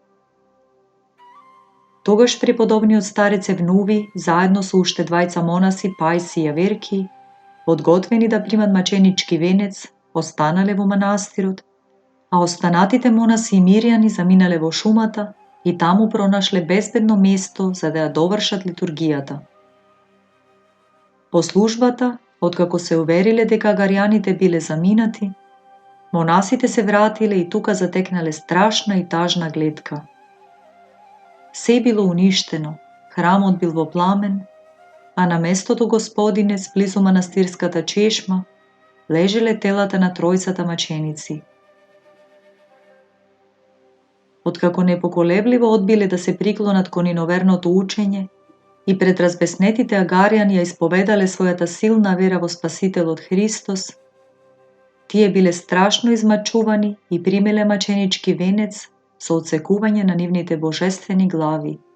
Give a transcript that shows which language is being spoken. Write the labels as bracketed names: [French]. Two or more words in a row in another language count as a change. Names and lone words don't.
[Macedonian] Тогаш преподобниот старец Евнуви, заедно со уште двајца монаси, пајси и аверки, подготвени да примат маченички венец, останале во манастирот, а останатите монаси и мирјани заминале во шумата и таму пронашле безбедно место за да ја довршат литургијата. По службата, откако се увериле дека агарјаните биле заминати, монасите се вратиле и тука затекнале страшна и тажна гледка. Все је било уништено, храмот бил во пламен, а на местото Господинец близу манастирската чешма лежеле телата на тројцата маченици. Откако непоколебливо одбиле да се приклонат кон иноверното учење и пред разбеснетите агаријани ја исповедале својата силна вера во Спасителот Христос, тие биле страшно измачувани и примеле маченички венец со отсекување на нивните божествени глави.